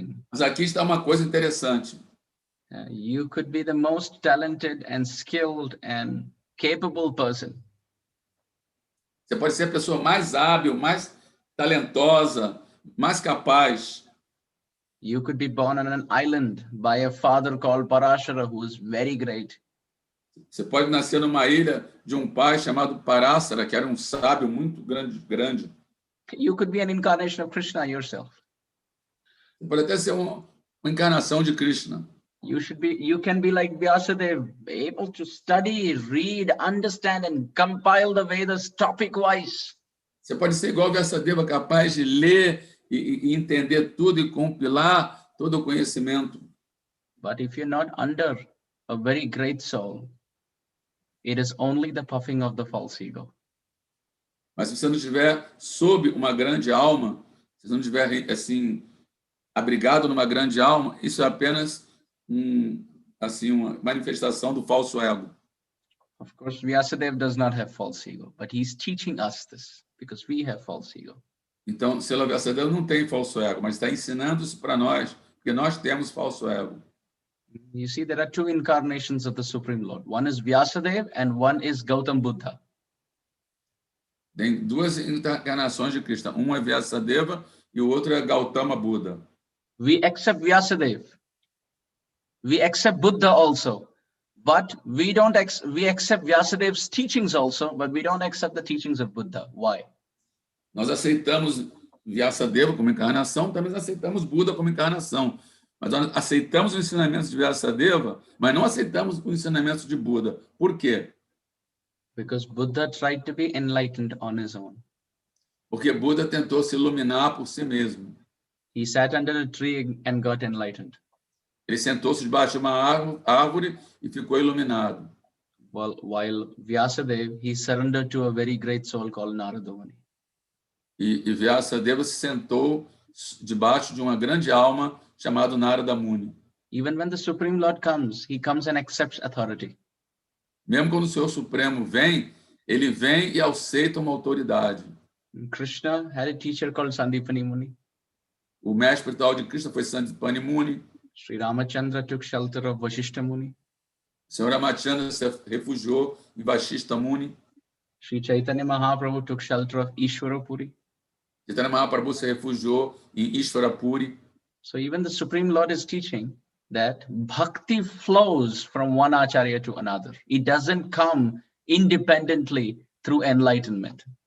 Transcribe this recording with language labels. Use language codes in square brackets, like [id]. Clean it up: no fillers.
[pt] Mas aqui está uma coisa interessante. [en] You could be the most talented and skilled and capable person. [pt] Você pode ser a pessoa mais hábil, mais talentosa, mais capaz. [en] You could be born on an island by a father called Parashara, who is very great. [pt] Você pode nascer numa ilha de um pai chamado Parashara, que era um sábio muito grande. [en] You could be an incarnation of Krishna yourself. [pt] Você pode até ser uma encarnação de Krishna. [en] You can be like Vyasadeva, able to study, read, understand, and compile the Vedas topic-wise. [pt] Você pode ser igual Vyasadeva, capaz de ler e entender tudo e compilar todo o conhecimento. [en] But if you're not under a very great soul, it is only the puffing of the false ego. [pt] Mas se você não estiver sob uma grande alma, se você não estiver assim abrigado numa grande alma, isso é apenas assim uma manifestação do falso ego. [en] Of course, Vyasadeva does not have false ego, but he's teaching us this because we have false ego. [pt] Então, Srila Vyasadeva não tem falso ego, mas está ensinando isso para nós, porque nós temos falso ego. [en] You see, there are two incarnations of the Supreme Lord. One is Vyasadeva and one is Gautam Buddha. [pt] Tem duas encarnações de Krishna. Um é Vyasadeva e o outro é Gautama Buda. [en] We accept Vyasadeva. We accept Buddha also. But we accept Vyasadeva's teachings also, but we don't accept the teachings of Buddha. Why? [pt] Nós aceitamos Vyasadeva como encarnação, também aceitamos Buda como encarnação. Mas nós aceitamos os ensinamentos de Vyasadeva, mas não aceitamos os ensinamentos de Buda. Por quê? [en] Because Buddha tried to be enlightened on his own. [pt] Porque Buda tentou se iluminar por si mesmo. [en] He sat under a tree and got enlightened. [pt] Ele sentou-se debaixo de uma árvore e ficou iluminado. [en] Well, while Vyasadeva, he surrendered to a very great soul called Narada Muni. [pt] E Vyasadeva se sentou debaixo de uma grande alma chamada Narada Muni. [en] Even when the Supreme Lord comes, he comes and accepts authority. [pt] Mesmo quando o Senhor Supremo vem, ele vem e aceita uma autoridade. [en] Krishna had a teacher called Sandipani Muni. [pt] O mestre espiritual de Krishna foi Sandipani Muni. [en] Sri Ramachandra took shelter of Vashishta Muni. [pt] O Senhor Ramachandra se refugiou em Vashishta Muni. [en] Sri Chaitanya Mahaprabhu took shelter of Ishvara Puri. [pt] Chaitanya Mahaprabhu se refugiou em Ishvara Puri. [en] So even the Supreme Lord is teaching that bhakti flows from one acharya to another. It doesn't come independently through enlightenment.